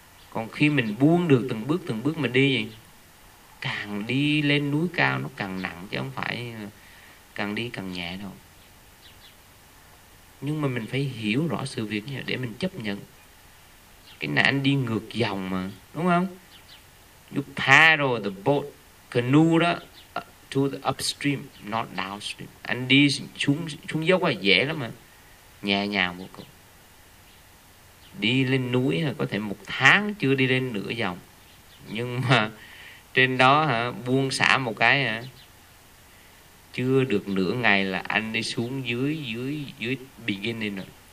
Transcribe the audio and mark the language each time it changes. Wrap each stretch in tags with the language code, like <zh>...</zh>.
<vi>Còn khi mình buông được từng bước mình đi vậy, càng đi lên núi cao nó càng nặng, chứ không phải càng đi càng nhẹ đâu. Nhưng mà mình phải hiểu rõ sự việc như vậy để mình chấp nhận. Cái này anh đi ngược dòng mà, đúng không?</vi> <en>You paddle the boat, canoe đó, to the upstream, not downstream.</en> <vi>Anh đi xuống dốc là dễ lắm mà, nhẹ nhàng một cậu. Đi lên núi có thể một tháng chưa đi lên nửa dòng. Nhưng mà trên đó hả, buông xả một cái hả, chưa được nửa ngày là anh đi xuống dưới beginning rồi.</vi>